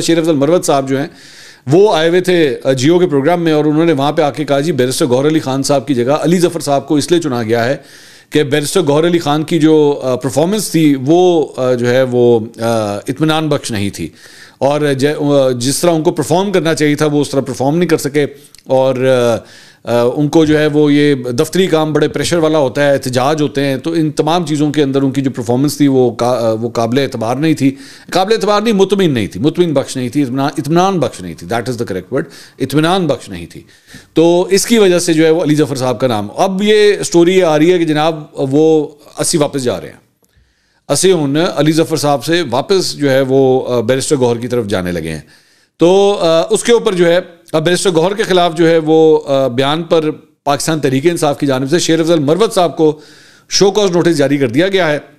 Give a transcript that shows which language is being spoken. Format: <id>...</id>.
<ur>شیر افضل مروت صاحب جو ہیں وہ آئے ہوئے تھے جیو کے پروگرام میں، اور انہوں نے وہاں پہ آ کے کہا جی بیرسٹر گوہر علی خان صاحب کی جگہ علی ظفر صاحب کو اس لیے چنا گیا ہے کہ بیرسٹر گوہر علی خان کی جو پرفارمنس تھی وہ جو ہے وہ اطمینان بخش نہیں تھی، اور جس طرح ان کو پرفارم کرنا چاہیے تھا وہ اس طرح پرفارم نہیں کر سکے. اور ان کو جو ہے وہ یہ دفتری کام بڑے پریشر والا ہوتا ہے، احتجاج ہوتے ہیں، تو ان تمام چیزوں کے اندر ان کی جو پرفارمنس تھی وہ قابل اعتبار نہیں تھی. قابل اعتبار نہیں، مطمئن نہیں تھی، مطمئن بخش نہیں تھی، اطمینان بخش نہیں تھی.</ur> <en>that is the correct word,</en> <ur>اطمینان بخش نہیں تھی. تو اس کی وجہ سے جو ہے وہ علی ظفر صاحب کا نام. اب یہ سٹوری آ رہی ہے کہ جناب وہ 80 واپس جا رہے ہیں. علی ظفر صاحب سے واپس جو ہے وہ بیرسٹر گوہر کی طرف جانے لگے ہیں. تو اس کے اوپر جو ہے بیرسٹر گوہر کے خلاف جو ہے وہ بیان پر پاکستان تحریک انصاف کی جانب سے شیر افضل مروت صاحب کو شو کاز نوٹس جاری کر دیا گیا ہے.</ur>